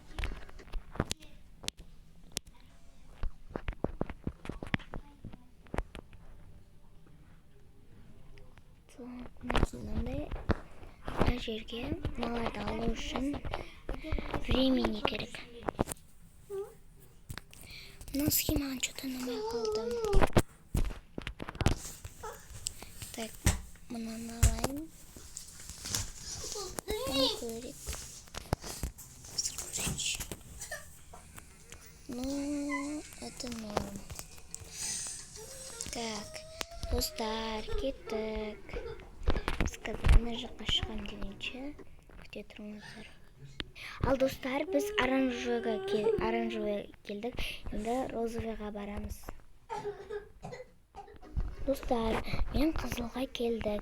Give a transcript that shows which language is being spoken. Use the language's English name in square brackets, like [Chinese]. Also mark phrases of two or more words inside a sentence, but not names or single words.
[Kazakh] Мынандай жерге маларды алу үшін времени керек. Мына схеманы что-то ұнамай қалды. Так, мынаны алайын. [Russian] Ну, это норм. Так, [Kazakh] достар, кеттік. Ана жаққа шығам дегенше күте тұрыңыздар. Ал достар, біз оранжевыйға келдік. Енді розовыйға барамыз. Достар, мен қызылға келдік.